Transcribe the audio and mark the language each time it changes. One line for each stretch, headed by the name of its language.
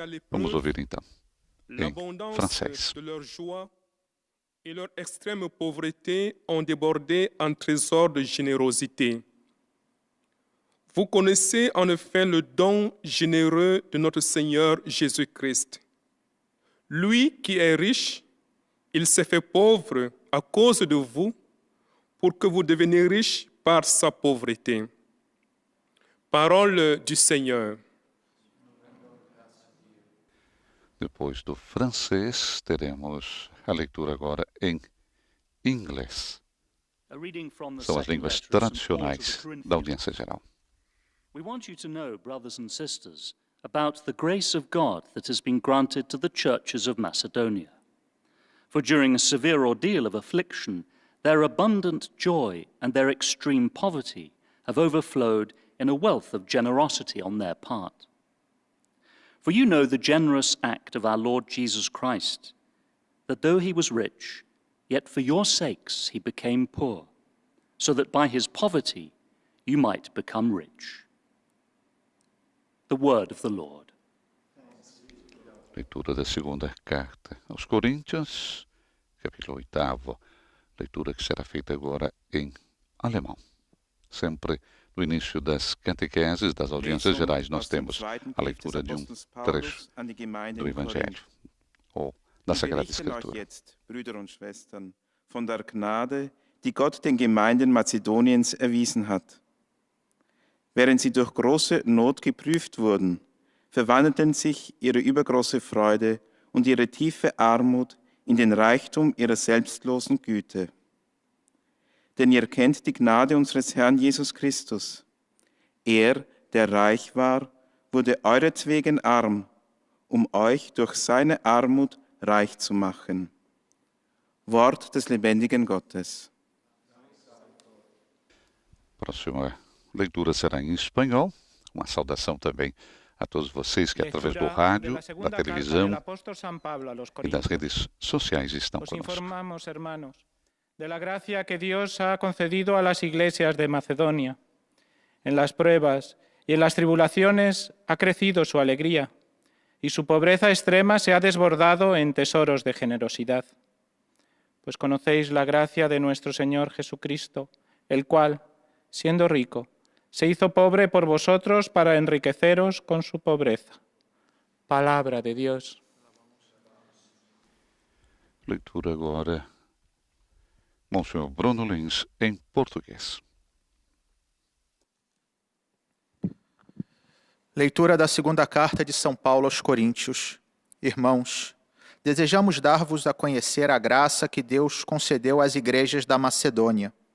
Portuguese: Vamos ouvir então em francês.
French: Et leur extrême pauvreté ont débordé en trésor de générosité. Vous connaissez en effet le don généreux de notre Seigneur Jésus-Christ. Lui qui est riche, il s'est fait pauvre à cause de vous, pour que vous deveniez riches par sa pauvreté. Parole du Seigneur.
Portuguese: Depois do francês, teremos a leitura agora em inglês. São as línguas tradicionais da audiência geral.
English: We want you to know, brothers and sisters, about the grace of God that has been granted to the churches of Macedonia. For during a severe ordeal of affliction, their abundant joy and their extreme poverty have overflowed in a wealth of generosity on their part. For you know the generous act of our Lord Jesus Christ, that though he was rich, yet for your sakes he became poor, so that by his poverty you might become rich. The word of the Lord.
Portuguese: Leitura da segunda carta aos Coríntios, capítulo 8, leitura que será feita agora em alemão. Sempre no início das catequeses, das audiências gerais, nós temos a leitura de um trecho do Evangelho, ou da Sagrada Escritura.
German: Brüder und Schwestern, von der Gnade, die Gott den Gemeinden Mazedoniens erwiesen hat. Während sie durch große Not geprüft wurden, verwandelten sich ihre übergroße Freude und ihre tiefe Armut in den Reichtum ihrer selbstlosen Güte. Denn ihr kennt die Gnade unseres Herrn Jesus Christus. Er, der reich war, wurde euretwegen arm, um euch durch seine Armut reich zu machen. Wort des lebendigen Gottes.
Portuguese: Próxima leitura será em espanhol. Uma saudação também a todos vocês que através do rádio, da televisão e das redes sociais estão conosco.
Spanish: Informamos, hermanos, de la gracia que Dios ha concedido a las iglesias de Macedonia. En las pruebas y en las tribulaciones ha crecido su alegría, y su pobreza extrema se ha desbordado en tesoros de generosidad. Pues conocéis la gracia de nuestro Señor Jesucristo, el cual, siendo rico, se hizo pobre por vosotros para enriqueceros con su pobreza. Palabra de Dios.
Portuguese: Leitura agora, Monsenhor Bruno Lins, em português. Leitura da segunda carta de São Paulo aos Coríntios. Irmãos, desejamos dar-vos a conhecer a graça que Deus concedeu às igrejas da Macedônia.